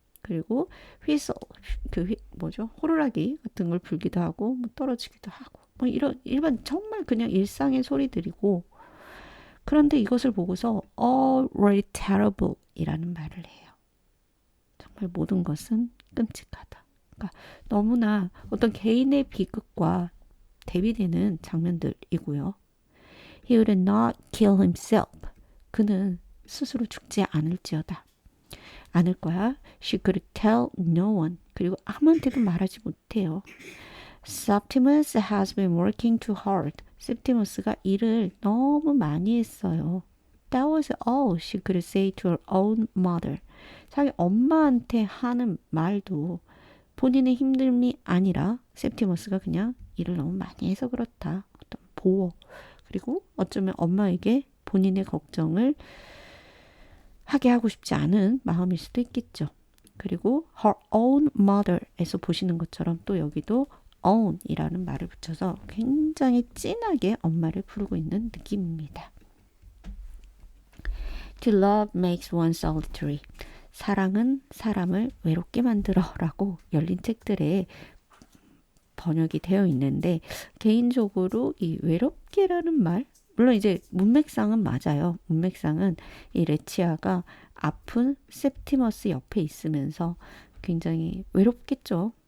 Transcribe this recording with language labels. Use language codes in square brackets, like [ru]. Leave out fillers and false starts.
[ko] 그리고 휘슬 뭐죠? 호루라기 같은 걸 불기도 하고 뭐 떨어지기도 하고 뭐 이런 일반 정말 그냥 일상의 소리들이고 그런데 이것을 보고서 [en] all really terrible [ko] 이라는 말을 해요. 정말 모든 것은 끔찍하다. 그러니까 너무나 어떤 개인의 비극과 대비되는 장면들이고요. [en] He would not kill himself. [ko] 그는 스스로 죽지 않을지어다. 않을 거야. [en] She could tell no one. [ko] 그리고 아무한테도 말하지 못해요. [en] Septimus has been working too hard. [ko] septimus가 일을 너무 많이 했어요. [en] That was all she could say to her own mother. [ko] 자기 엄마한테 하는 말도 본인의 힘듦이 아니라 septimus가 그냥 일을 너무 많이 해서 그렇다. 어떤 보호. 그리고 어쩌면 엄마에게 본인의 걱정을 하게 하고 싶지 않은 마음일 수도 있겠죠. 그리고 [en] her own mother [ko] 에서 보시는 것처럼 또 여기도 own이라는 말을 붙여서 굉장히 진하게 엄마를 부르고 있는 느낌입니다. [en] To love makes one solitary. [ko] 사랑은 사람을 외롭게 만들어 라고 열린 책들에 번역이 되어 있는데 개인적으로 이 외롭게라는 말 물론 이제 문맥상은 맞아요. 문맥상은 이 레치아가 아픈 septimus 옆에 있으면서 굉장히 외롭겠죠.